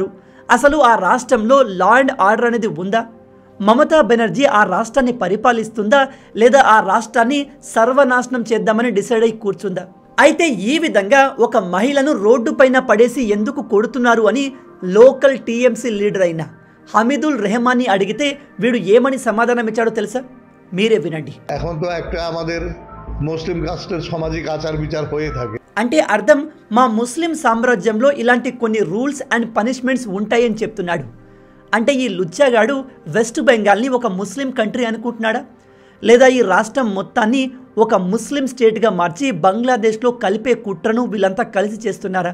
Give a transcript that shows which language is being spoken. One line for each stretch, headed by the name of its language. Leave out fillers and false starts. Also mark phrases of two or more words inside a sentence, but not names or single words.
Telugu: అసలు ఆ రాష్ట్రంలో
English: law and order
Telugu: అనేది ఉందా? మమతా బెనర్జీ ఆ రాష్ట్రాన్ని పరిపాలిస్తుందా లేదా ఆ రాష్ట్రాన్ని సర్వనాశనం చేద్దామని డిసైడ్ అయి కూర్చుందా? అయితే ఈ విధంగా ఒక మహిళను రోడ్డు పైన పడేసి ఎందుకు కొడుతున్నారు అని
English: local TMC leader
Telugu: అయిన হামিদুল রেহমানি అడిగితే వీడు ఏమని సమాధానం ఇచ్చాడో తెలుసా? మీరే వినండి.
Bangla: এখন তো একটা আমাদের মুসলিম কাস্টের সামাজিক আচার বিচার হয়ে থাকে.
Telugu: అంటే అర్థం మా ముస్లిం సామ్రాజ్యంలో ఇలాంటి కొన్ని
English: rules and punishments
Telugu: ఉంటాయని చెప్తున్నాడు. అంటే ఈ లుచ్చాగాడు వెస్ట్ బెంగాల్ని ఒక
English: Muslim country
Telugu: అనుకుంటున్నాడా? లేదా ఈ రాష్ట్రం మొత్తాన్ని ఒక
English: Muslim state
Telugu: మార్చి బంగ్లాదేశ్లో కలిపే కుట్రను వీళ్ళంతా కలిసి చేస్తున్నారా?